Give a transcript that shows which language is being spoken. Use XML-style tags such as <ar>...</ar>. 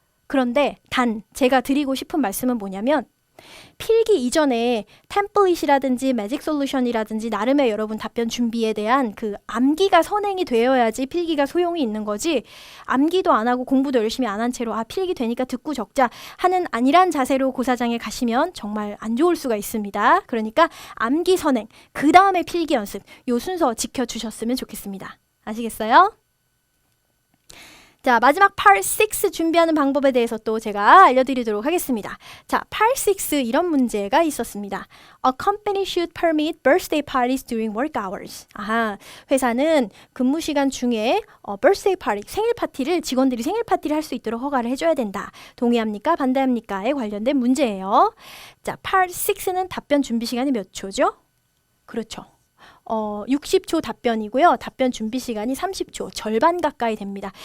<ko>그런데 단 제가 드리고 싶은 말씀은 뭐냐면 필기 이전에 템플릿이라든지 매직 솔루션이라든지 나름의 여러분 답변 준비에 대한 그 암기가 선행이 되어야지 필기가 소용이 있는 거지 암기도 안 하고 공부도 열심히 안 한 채로 아 필기 되니까 듣고 적자 하는 안일한 자세로 고사장에 가시면 정말 안 좋을 수가 있습니다. 그러니까 암기 선행 그 다음에 필기 연습 요 순서 지켜주셨으면 좋겠습니다. 아시겠어요? 자, 마지막 Part 6 준비하는 방법에 대해서 또 제가 알려드리도록 하겠습니다. 자, Part 6 이런 문제가 있었습니다.</ko> <en>A company should permit birthday parties during work hours.</en> <ko>아하, 회사는 근무 시간 중에 birthday party, 생일 파티를 직원들이 생일 파티를 할 수 있도록 허가를 해줘야 된다. 동의합니까? 반대합니까?에 관련된 문제예요. 자, Part 6는 답변 준비 시간이 몇 초죠? 그렇죠. 60초 답변이고요. 답변 준비 시간이 30초, 절반 가까이 됩니다.</ko>